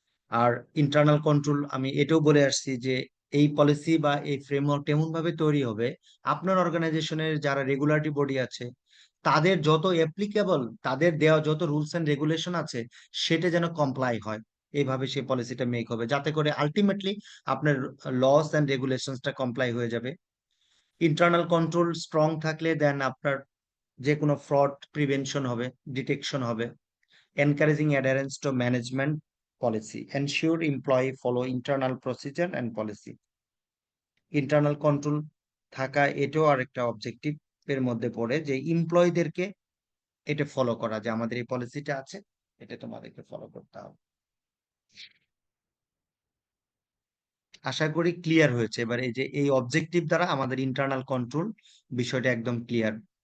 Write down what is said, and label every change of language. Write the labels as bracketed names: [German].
[Bangla] আর internal control আমি এটাও বলে আসছি যে এই পলিসি বা এই ফ্রেমওয়ার্ক এমন ভাবে তৈরি হবে আপনার অর্গানাইজেশনের যারা রেগুলারিটি বডি আছে তাদের যত অ্যাপ্লিকেবল, তাদের দেওয়া যত রুলস এন্ড রেগুলেশন আছে সেটা যেন কমপ্লাই হয়, এইভাবে সেই পলিসিটা মেক হবে, যাতে করে আলটিমেটলি আপনার লস এন্ড রেগুলেশনসটা কমপ্লাই হয়ে যাবে। ইন্টারনাল কন্ট্রোল স্ট্রং থাকলে দেন আপনার যে কোনো ফ্রড প্রিভেনশন হবে, ডিটেকশন হবে। [English] Encouraging adherence to management policy. Ensure employee follow internal procedure and policy. [Bangla] Internal control থাকা এটাও আরেকটা অবজেক্টিভ এর মধ্যে পড়ে, যে এমপ্লয়ীদেরকে এটা ফলো করা, যে আমাদের এই পলিসিটা আছে, এটা তোমাদেরকে ফলো করতে হবে। আশা করি ক্লিয়ার হয়েছে। এবার এই যে এই অবজেক্টিভ দ্বারা আমাদের ইন্টারনাল কন্ট্রোল বিষয়টা একদম ক্লিয়ার।